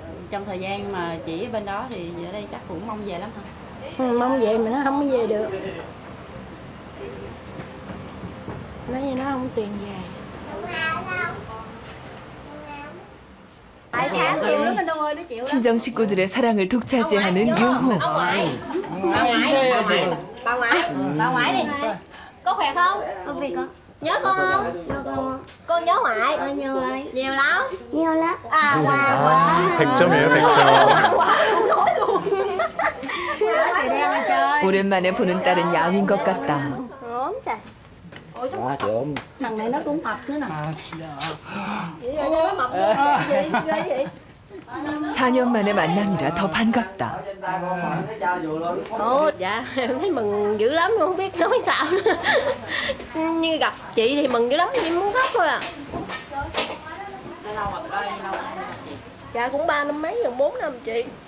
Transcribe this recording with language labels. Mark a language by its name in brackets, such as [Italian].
[Vietnamese] Trong thời gian mà chị ở bên đó thì ở đây chắc cũng mong về lắm hả? Mong về mà nó không có về được. Nói như nó không tiền về. 2 tháng chịu lắm anh ơi, nó chịu lắm. [Korean] 친정 식구들의 사랑을 독차지하는 용호. [Vietnamese] Bà ngoại. Bà ngoại đi. Có khỏe không? Công việc con. Nhớ con không? Nhớ con. Con nhớ ngoại. Con nhớ ấy. Nhiều lắm. Nhiều lắm. À wow. [Korean] 아, 100점이에요, 100점. [Vietnamese] Wow, nói luôn. Trời đen ơi trời. [Korean] 오랜만에 보는 딸은 야윈 것 같다. [Vietnamese] ốm trời. Thằng này nó cũng mập nữa nè. Ủa, mập nữa. Gì? Ghê vậy? [Korean] 4년 만의 만남이라 더 반갑다. [Vietnamese] Ồ, dạ, em thấy mừng dữ lắm, không biết nói sao nữa. Như gặp chị thì mừng dữ lắm, em muốn khóc thôi à. Dạ cũng 3 năm mấy, gần 4 năm chị.